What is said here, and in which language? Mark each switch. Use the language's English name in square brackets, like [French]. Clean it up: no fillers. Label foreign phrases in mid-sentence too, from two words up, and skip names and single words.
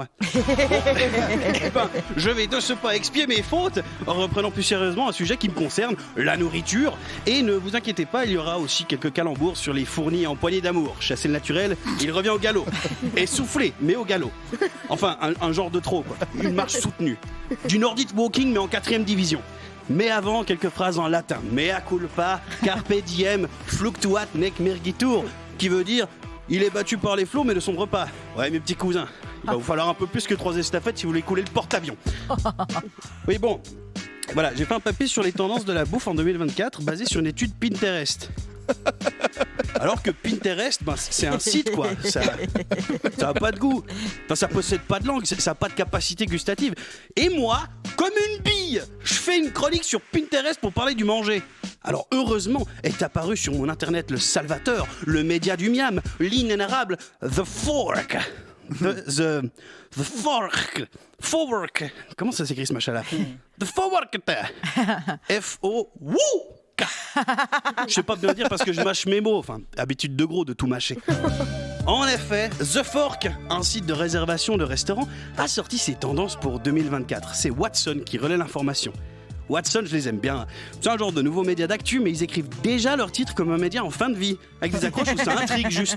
[French] Ben, je vais de ce pas expier mes fautes en reprenant plus sérieusement un sujet qui me concerne, la nourriture. Et ne vous inquiétez pas, il y aura aussi quelques calembours sur les fournis en poignée d'amour. Chasser le naturel, il revient au galop. Et souffler, mais au galop. Enfin, un genre de trot, quoi. Une marche soutenue. Du [English] Nordic Walking, [French] mais en 4ème division. Mais avant, quelques phrases en latin. [Latin] Mea culpa, carpe diem, fluctuat nec mergitur, [French] qui veut dire... Il est battu par les flots, mais ne sombre pas. Ouais, mes petits cousins, il va vous falloir un peu plus que 3 estafettes si vous voulez couler le porte-avions. Oui, bon, voilà, j'ai fait un papier sur les tendances de la bouffe en 2024, basé sur une étude Pinterest. Alors que Pinterest, ben, c'est un site, quoi. Ça a pas de goût. Enfin, ça possède pas de langue, ça a pas de capacité gustative. Et moi, comme une bille, je fais une chronique sur Pinterest pour parler du manger. Alors heureusement est apparu sur mon internet le salvateur, le média du miam, l'inénarrable The Fork. The Fork. Comment ça s'écrit ce machin-là? The Fork. F-O-W-K. Je sais pas bien dire parce que je mâche mes mots. Enfin, habitude de gros de tout mâcher. En effet, The Fork, un site de réservation de restaurants, a sorti ses tendances pour 2024. C'est Watson qui relaie l'information. Watson, je les aime bien. C'est un genre de nouveau média d'actu, mais ils écrivent déjà leur titre comme un média en fin de vie, avec des accroches où ça intrigue juste.